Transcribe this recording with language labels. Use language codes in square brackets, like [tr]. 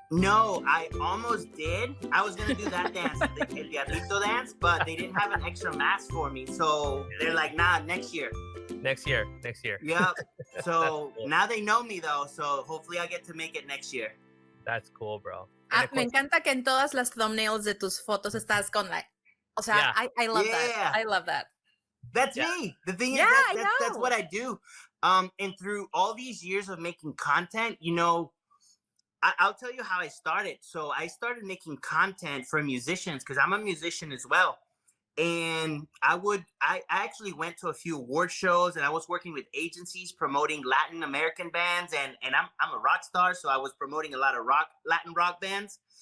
[en] No, I almost did. I was gonna do that dance, the El Diablito dance, but they didn't have an extra mask for me. So they're like, nah, next year. Next year. Yep. So cool. Now they know me though. So hopefully I get to make it next year. That's cool, bro. [es] Me encanta que en todas las thumbnails de tus fotos estás con like, o sea, [en] I love that. I love that. That's me. The thing is, that's what I do. And through all these years of making content, you know, I'll tell you how I started. So I started making content for musicians because I'm a musician as well. And I actually went to a few award shows, and I was working with agencies promoting Latin American bands, and I'm a rock star, so I was promoting a lot of Latin rock bands.